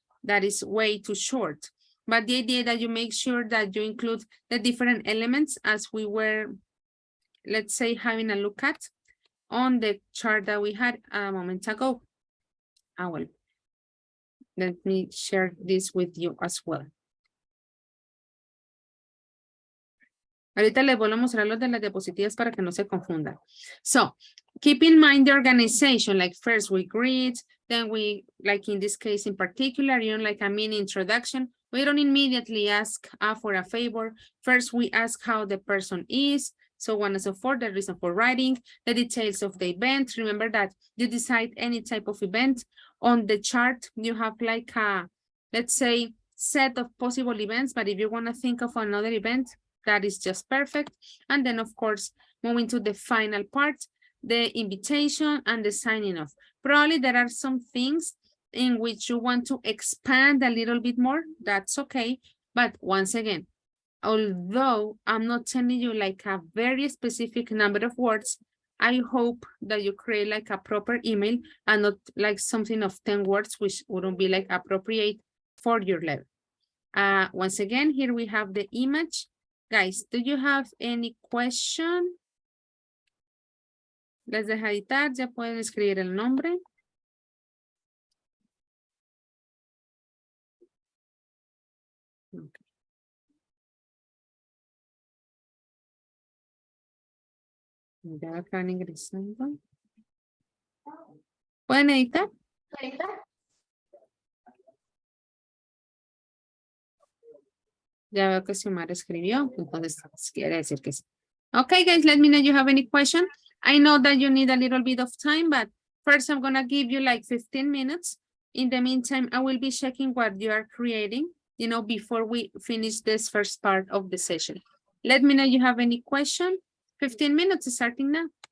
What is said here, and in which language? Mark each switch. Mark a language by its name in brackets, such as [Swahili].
[English] That is way too short. But the idea that you make sure that you include the different elements as we were, let's say, having a look at on the chart that we had a moment ago. Well, let me share this with you as well. [Spanish] Ahorita les vuelvo a mostrar los de las diapositivas para que no se confundan. [English] So, keep in mind the organization, like first we greet, then we, like in this case in particular, you know, like a mini introduction. We don't immediately ask for a favor. First, we ask how the person is, so on and so forth, the reason for writing, the details of the event. Remember that you decide any type of event. On the chart, you have like a, let's say, set of possible events, but if you want to think of another event, that is just perfect. And then, of course, moving to the final part, the invitation and the signing off. Probably there are some things in which you want to expand a little bit more. That's okay. But once again, although I'm not telling you like a very specific number of words, I hope that you create like a proper email and not like something of 10 words, which wouldn't be like appropriate for your level. Once again, here we have the image. Guys, do you have any question? [Spanish] Les deja editar, ya pueden escribir el nombre. Okay. Ya están ingresando. ¿Pueden editar? Ya veo que Xiomara escribió, entonces quiere decir que sí. [English] Okay, guys, let me know if you have any question. I know that you need a little bit of time, but first I'm gonna give you like 15 minutes. In the meantime, I will be checking what you are creating, you know, before we finish this first part of the session. Let me know if you have any question. 15 minutes starting now.